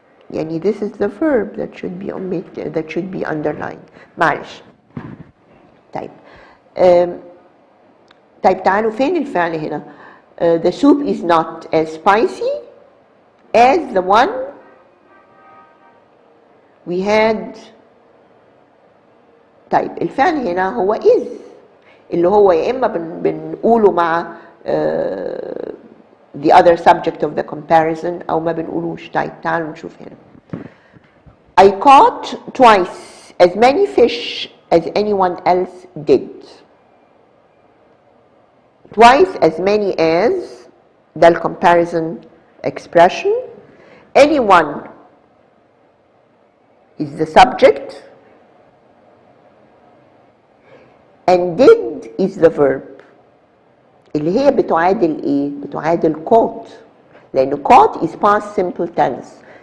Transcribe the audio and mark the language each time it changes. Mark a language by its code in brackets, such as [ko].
[en] يعني this is the verb that should be omitted, that should be underlined. [ar] معلش. طيب. طيب تعالوا فين الفعل هنا؟ [en] The soup is not as spicy as the one we had. [ar] طيب الفعل هنا هو is اللي هو يا اما بنقوله مع [en] the other subject of the comparison [ar] او ما بنقولوش. طيب تعالوا نشوف هنا. [en] I caught twice as many fish as anyone else did. Twice as many as [ar] ده ال [en] comparison expression. Anyone is the subject and did is the verb [ar] اللي هي بتعادل ايه؟ بتعادل [en] caught لأن caught is past simple tense.